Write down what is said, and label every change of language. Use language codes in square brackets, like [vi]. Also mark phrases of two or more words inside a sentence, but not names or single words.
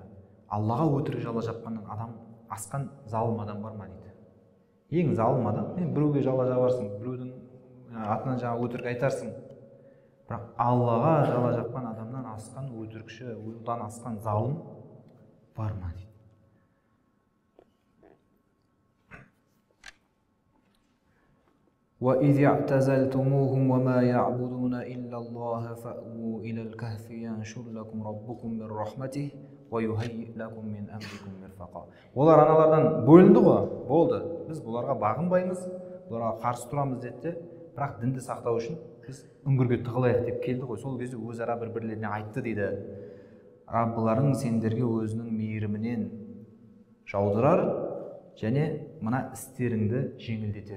[kk] Аллаға өтірік жала жапқаннан адам асқан залым адам бар ма дейді. Ең залым адам, біреуге жала жабарсың, біреудің атынан жаңа өтірік айтарсың. Бірақ Аллаға жала жапқан адамнан асқан өтірікші, одан асқан залым бар ма дейді. [ar] وَإِذِ اعْتَزَلْتُمُوهُمْ وَمَا يَعْبُدُونَ إِلَّا اللَّهَ فَأْوُوا إِلَى الْكَهْفِ يَنشُرْ لَكُمْ رَبُّكُمْ مِنْ رَحْمَتِهِ وَيُهَيِّئْ لَكُمْ مِنْ أَمْرِكُمْ مِرْفَقًا. [kk] Олар аналардан бөлінді ғой, болды. Біз бұларға бағынбаймыз, бұларға қарсы тұрамыз деді, бірақ дінді сақтау үшін біз үңгірге тығылайық деп келді ғой. Сол кезде өзара бір-бірлеріне айтты дейді. Раббыларың сендерге өзінің мейірімінен жаудырар және мына істеріңді жеңілдетер.